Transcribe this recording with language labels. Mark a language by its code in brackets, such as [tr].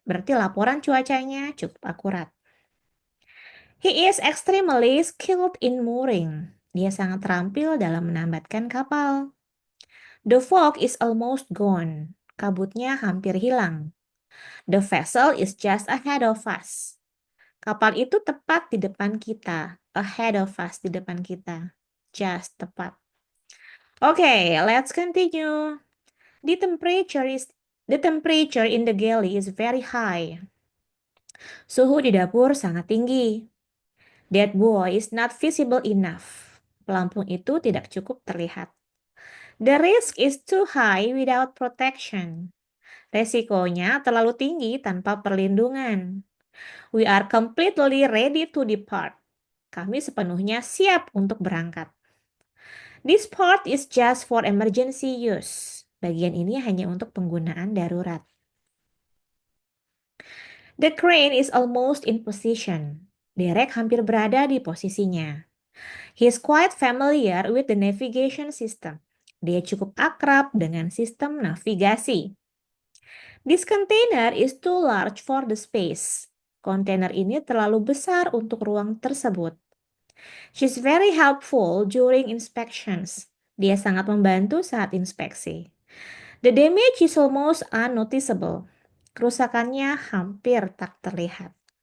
[id] Berarti laporan cuacanya cukup akurat. [en] He is extremely skilled in mooring. [id] Dia sangat terampil dalam menambatkan kapal. [en] The fog is almost gone. [id] Kabutnya hampir hilang. [en] The vessel is just ahead of us. [id] Kapal itu tepat di depan kita. [en] Ahead of us, [id] di depan kita. Just, tepat. [en] Okay, let's continue. The temperature in the galley is very high. [id] Suhu di dapur sangat tinggi. [en] That boy is not visible enough. [id] Pelampung itu tidak cukup terlihat. [en] The risk is too high without protection. [id] Resikonya terlalu tinggi tanpa perlindungan. [en] We are completely ready to depart. [id] Kami sepenuhnya siap untuk berangkat. [en] This part is just for emergency use. [id] Bagian ini hanya untuk penggunaan darurat. [en] The crane is almost in position. [id] Derek hampir berada di posisinya. [en] He is quite familiar with the navigation system. [id] Dia cukup akrab dengan sistem navigasi. [en] This container is too large for the space. [id] Kontainer ini terlalu besar untuk ruang tersebut. [en] She's very helpful during inspections. [id] Dia sangat membantu saat inspeksi. [en] The damage is almost unnoticeable. [id] Kerusakannya hampir tak terlihat.